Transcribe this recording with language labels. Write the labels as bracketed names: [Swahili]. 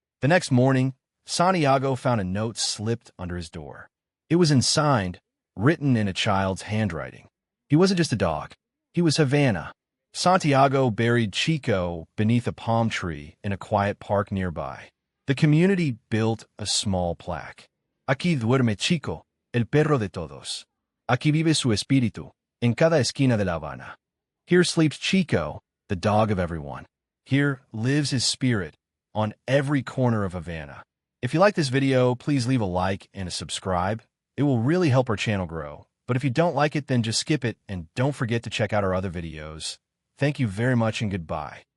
[English] The next morning, Santiago found a note slipped under his door. It was unsigned, written in a child's handwriting. He wasn't just a dog. He was Havana. Santiago buried Chico beneath a palm tree in a quiet park nearby. The community built a small plaque. [Spanish] "Aquí duerme Chico, el perro de todos. Aquí vive su espíritu, en cada esquina de La Habana." [English] Here sleeps Chico, the dog of everyone. Here lives his spirit, on every corner of Havana. If you like this video, please leave a like and a subscribe. It will really help our channel grow. But if you don't like it, then just skip it and don't forget to check out our other videos. Thank you very much and goodbye.